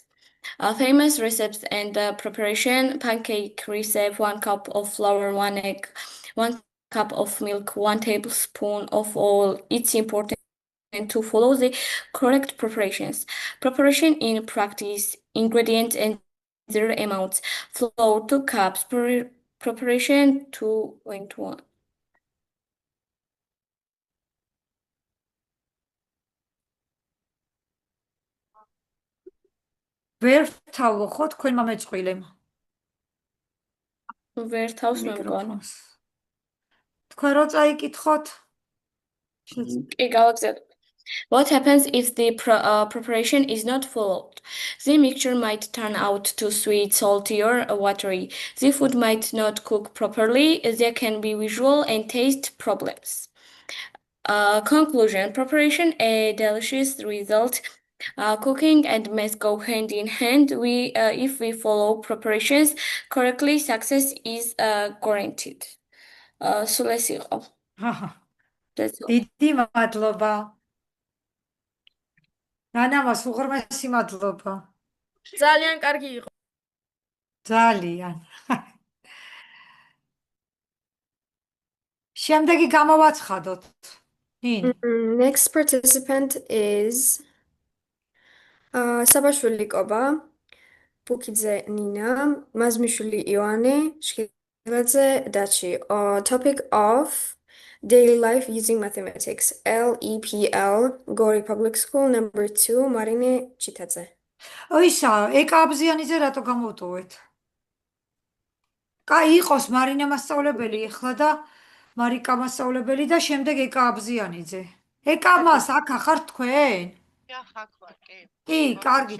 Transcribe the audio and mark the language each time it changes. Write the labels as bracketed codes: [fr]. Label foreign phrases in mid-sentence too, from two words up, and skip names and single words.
[en] Famous recipes and preparation: pancake recipe, 1 cup of flour, 1 egg, 1 cup of milk, 1 tablespoon of oil. It's important to follow the correct preparations. Preparation in practice: ingredients and their amounts. Flour 2 cups, preparation 2.1. [ka] ვერ ვთავო ხო თქვენმა მეწყვილემ ვერ თავს მე მგონი. მიკროფონს. თქვენ რო წაიკითხოთ? კი, გავაგზავნე. [en] What happens if the preparation is not followed? The mixture might turn out too sweet, salty, or watery. The food might not cook properly. There can be visual and taste problems. Conclusion: preparation a delicious result. Cooking and math go hand in hand. If we follow preparations correctly, success is guaranteed. [ka] სულ ეს იყო. აჰა. [en] That's all. [ka] დიდი მადლობა. ნანამას უღრმესი მადლობა. ძალიან კარგი იყო. ძალიან. შემდეგი გამოვაცხადოთ. ნინ? [en] Next participant is საბაშვილი კობა, ბუკიძე ნინა, მაზმიშვილი ივანე, შხილაძე დაჩი. Topic of daily life using mathematics. LEPL, Gori Public School, number 2, Marine Chitadze. [ka] ისა, ეკაბზიანიძე რატო გამოვტოვეთ? კაი, იყოს მარინა მასწავლებელი ახლა და მარიკა მასწავლებელი და შემდეგ ეკაბზიანიძე. ეკამას აქ ახარ თქვენ? კი, კარგით.